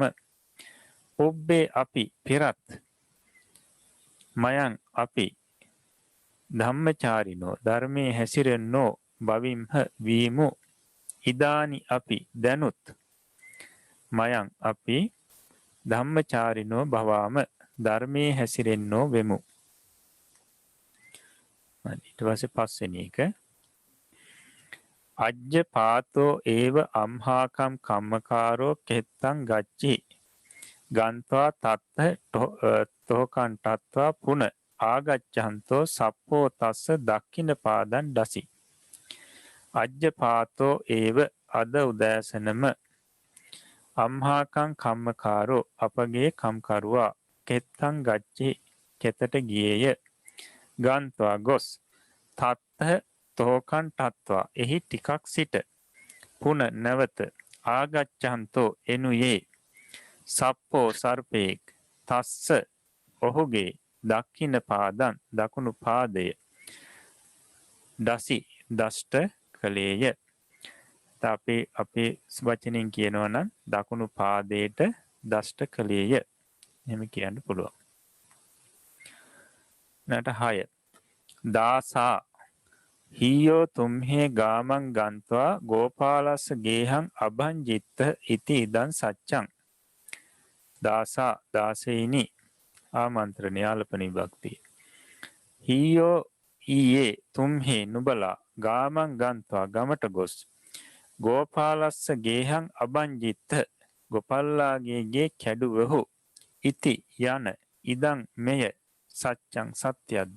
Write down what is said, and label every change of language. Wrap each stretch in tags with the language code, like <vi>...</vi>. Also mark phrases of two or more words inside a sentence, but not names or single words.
<si>පුබ්බේ අපි පෙරත් මයන් අපි ධම්මචාරිනෝ ධර්මයේ හැසිරෙන්නෝ භවිම්හ වීමු. ඉදානි අපි දැනුත් මයන් අපි</si> <pi>ධම්මචාරිනෝ භවාම</pi> <si>ධර්මයේ හැසිරෙන්නෝ වෙමු. ඊට පස්සේ 5 වෙනි එක.</si> <pi>අජ්ජ පාතෝ ඒව අම්හාකම් කම්මකාරෝ කෙත්තං ගච්චි ගන්්වා තත්ත තෝකන් තත්වා පුන ආගච්ඡන්තෝ සප්පෝ තස්ස දක්ඛින පාදන් දසි. අජ්ජ පාතෝ ඒව</pi> <si>අද උදෑසනම</si> <pi>අම්හාකම් කම්මකාරෝ</pi> <si>අපගේ කම්කරුවා</si> <pi>කෙත්තං ගච්චි</pi> <si>කෙතට ගියේය. ගන්්වා ගොස්</si> <pi>තත්ත තෝකන් තත්වා</pi> <si>එහි ටිකක් සිට පුන නැවත ආගච්ඡන්තෝ එනුයේ සප්පෝ සර්පේක් තස්ස ඔහුගේ</si> <pi>දක්ඛින පාදං</pi> <si>දකුණු පාදය දසි දෂ්ට කලේය. අපේ වචනෙන් කියනවා නම් දකුණු පාදයට දෂ්ට කලේය. එහෙම කියන්න පුළුවන්. නට 6.</si> <pi>දාසා හීයෝ තුම්හේ ගාමං ගන්්වා ගෝපාලස්ස ගේහං අභංජිත්ත ඉති ඉදං සච්චං.</pi> <si>දාසා දාසේනි ආමන්ත්‍රණය අල්පන විභක්තිය. හීයෝ ඊයේ තුම්හේ නුබලා</si> <pi>ගාමං ගන්්වා</pi> <si>ගමට ගොස්</si> <pi>ගෝපාලස්ස ගේහං අභංජිත්ත</pi> <si>ගොපල්ලාගේ ගේ කැඩුවහු ඉති යන ඉදං මෙය සච්චං සත්‍යයක්ද.</si>